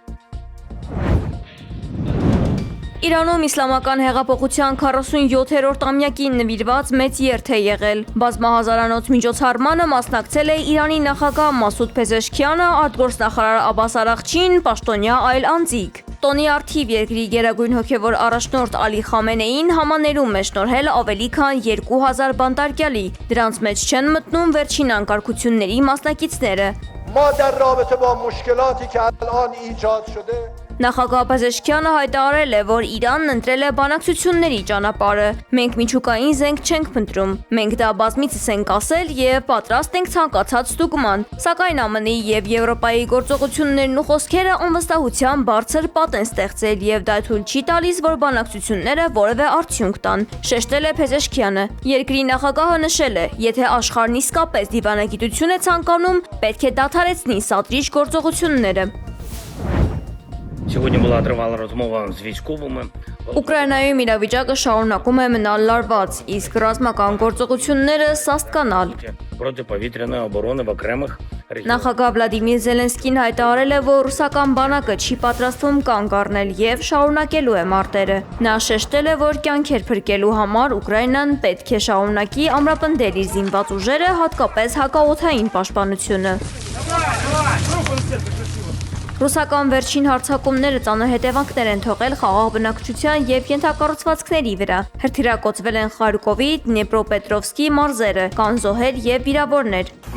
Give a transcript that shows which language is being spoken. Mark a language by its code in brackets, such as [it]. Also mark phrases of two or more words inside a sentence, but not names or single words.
[hy] Իրանում իսլամական հեղափոխության 47-րդ ամյակին նվիրված մեծ երթ է եղել։ Բազմահազարանոց միջոցառմանը մասնակցել է Իրանի նախագահ Մասուդ Փեզեշքյանը, արտգործնախարար Աբբաս Արաղչին, պաշտոնյա այլ անձիկ։ Տոնի արդիվ երկրի գերագույն հոգևոր առաջնորդ Ալի Խամենեին համաներում է շնորհել ավելի քան 2000 բանտարկյալի։ Դրանց մեջ չեն մտնում վերջին անկարգությունների մասնակիցները։ [fa] ما در رابطه با مشکلاتی که الان ایجاد شده [hy] Նախագահ Փեզեշքյանը հայտարարել է, որ Իրանն ընտրել է բանակցությունների ճանապարհը։ Մենք միջուկային զենք չենք փնտրում։ Մենք դա բազմիցս ենք ասել եւ պատրաստ ենք ցանկացած ստուգման։ Սակայն ԱՄՆ-ի եւ Եվրոպայի գործողություններն ու խոսքերը անվստահության բարձր պատ են ստեղծել եւ դա թույլ չի տալիս, որ բանակցությունները որևէ արդյունք տան, շեշտել է Փեզեշքյանը։ Երկրի նախագահը նշել է, եթե աշխարհն իսկապես դիվանագիտություն է ցանկանում, պետք է դադարեցնի սադրիչ գործողությունները։ [uk] Сьогодні була тривала розмова з військовими. [hy] Ուկրաինայում իրավիճակը շարունակում է մնալ լարված, իսկ ռազմական գործողությունները սաստկանալ։ [uk] Протиповітряної оборони в окремих регіонах. [hy] Նախագահ Վլադիմիր Զելենսկին հայտարարել է, որ ռուսական բանակը չի պատրաստվում կանգ առնել եւ շարունակելու է մարտերը։ Նա շեշտել է, որ կյանքեր փրկելու համար Ուկրաինան պետք է շարունակի ամրապնդել իր զինված ուժերը, հատկապես հակաօդային պաշտպանությունը։ Ռուսական վերջին հարձակումները ծանր հետևանքներ են թողել խաղաղ բնակչության եւ ենթակառուցվածքների վրա։ Հրթիռակոծվել են Խարկովի, Դնեպրոպետրովսկի մարզերը, կան զոհեր եւ վիրավորներ։